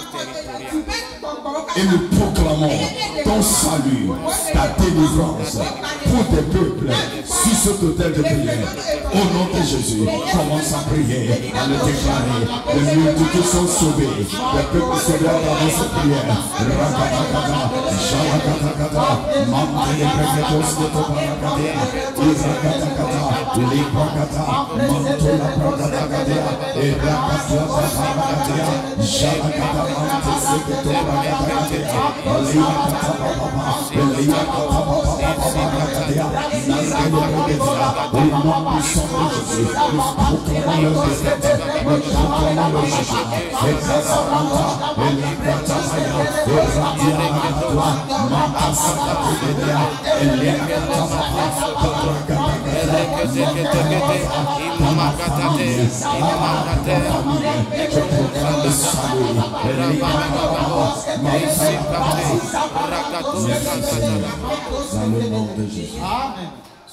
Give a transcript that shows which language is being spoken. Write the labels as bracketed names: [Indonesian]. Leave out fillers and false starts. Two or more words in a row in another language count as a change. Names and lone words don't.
[French] Et nous proclamons ton salut, ta délivrance pour tes peuples sur cet autel de prière. Au nom de Jésus, commence à prier, à le déclarer. Les multitudes sont sauvées. Les peuples sauvés dans cette prière. Rakakakata, Shalakatakata, Mantelebreketos de Tobarakadea, Izakatakata, Librakata, Mantola Prakatakadea, et Rakatia Parakadea, Shalakata Manteseketorakadea. Au nom puissant de Jésus, nous proclamons leur défaite, nous proclamons leur jugement. Et Kazamanta, et Likatamaya, et Radiamakatwa, Mantasakatedia, et Likatamapa, je proclame le salut, et Likatamapa, dans le nom de Jésus.